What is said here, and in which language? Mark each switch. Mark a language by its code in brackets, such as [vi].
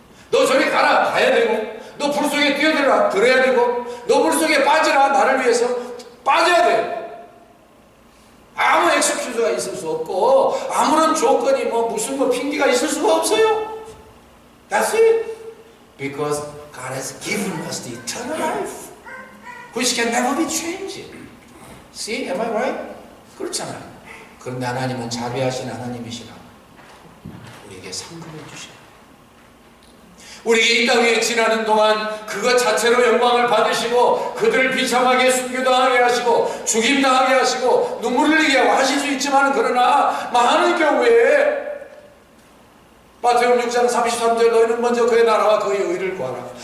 [ko] 너 저리 가라, 가야 되고, 너 불 속에 뛰어들어라, 들어야 되고, 너 물 속에 빠지라, 나를 위해서 빠져야 돼요. 아무 엑스큐즈가 있을 수 없고 아무런 조건이 무슨 핑계가 있을 수가 없어요. [en] That's it. Because God has given us the eternal life, which can never be changed. See, am I right? [ko] 그렇잖아요. 그런데 하나님은 자비하신 하나님이시라 우리에게 상급을 주셔요. 우리에게 이 땅 위에 지나는 동안 그것 자체로 영광을 받으시고 그들을 비참하게 순교당하게 하시고 죽임당하게 하시고 눈물을 흘리게 하실 수 있지만 그러나 많은 경우에 마태복음 6장 33절 너희는 먼저 그의 나라와 그의 의를 구하라.